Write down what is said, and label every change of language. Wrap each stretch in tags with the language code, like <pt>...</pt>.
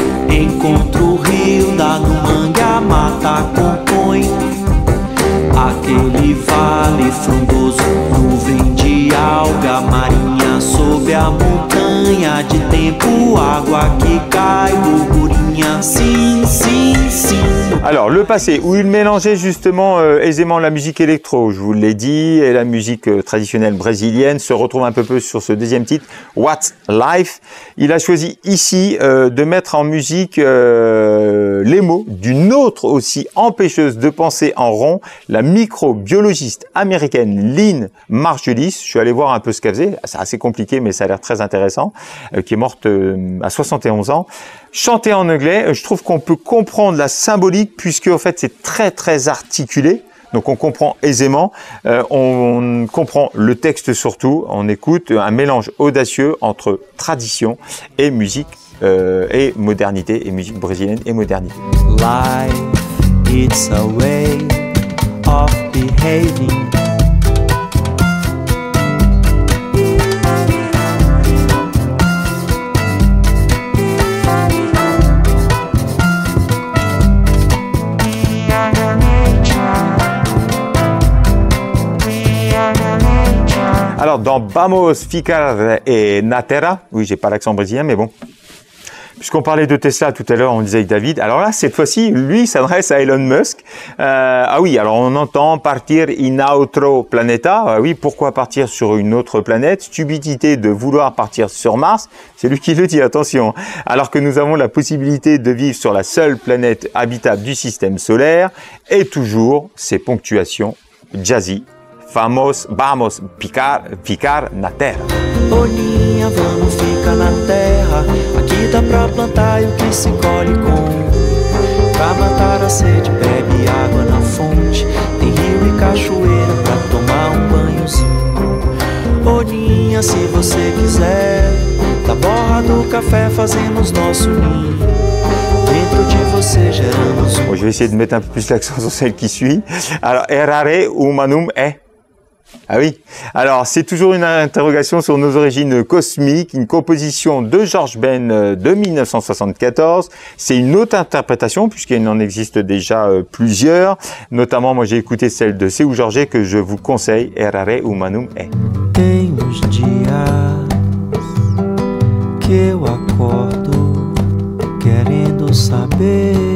<pt>Encontro o rio, dá no mangue, a mata compõe. Aquele vale frondoso, nuvem de alga marinha sob a montanha de tempo, água que cai, burburinha, sim, sim, sim.</pt> <fr>Alors, le passé, où il mélangeait justement aisément la musique électro, je vous l'ai dit, et la musique traditionnelle brésilienne, se retrouve un peu sur ce deuxième titre, What's Life. Il a choisi ici de mettre en musique les mots d'une autre aussi empêcheuse de penser en rond, la microbiologiste américaine Lynn Margulis. Je suis allé voir un peu ce qu'elle faisait, c'est assez compliqué mais ça a l'air très intéressant, qui est morte à 71 ans. Chanter en anglais, je trouve qu'on peut comprendre la symbolique puisque en fait c'est très très articulé. Donc on comprend aisément, on comprend le texte surtout, on écoute un mélange audacieux entre tradition et musique et modernité, et musique brésilienne et modernité.</fr> <en>Life, it's a way of behaving.</en> <fr>Alors, dans Vamos Ficar na Terra, oui, j'ai pas l'accent brésilien, mais bon. Puisqu'on parlait de Tesla tout à l'heure, on disait avec David. Alors là, cette fois-ci, lui s'adresse à Elon Musk. Ah oui, alors on entend partir</fr> <pt>in outro planeta.</pt> <fr>Ah oui, pourquoi partir sur une autre planète? Stupidité de vouloir partir sur Mars. C'est lui qui le dit, attention. Alors que nous avons la possibilité de vivre sur la seule planète habitable du système solaire. Et toujours ces ponctuations jazzy.</fr> <pt>Vamos ficar na terra. Boninha, vamos ficar na terra. Aqui dá pra plantar e o que se colhe com. Pra matar a sede, bebe água na fonte. Tem rio e cachoeira pra tomar banhozinho. Boninha, se você quiser, da borra do café fazemos nosso ninho. Dentro de você geramos</pt> <fr>Bon, je vais essayer de mettre un peu plus l'accent sur celle qui suit. Alors, errare humanum est. Ah oui, alors c'est toujours une interrogation sur nos origines cosmiques, une composition de George Ben de 1974. C'est une autre interprétation puisqu'il en existe déjà plusieurs. Notamment, moi j'ai écouté celle de Seu Jorge que je vous conseille, Errare Humanum est.</fr> <pt>Tem uns dias que eu acordo querendo saber</pt>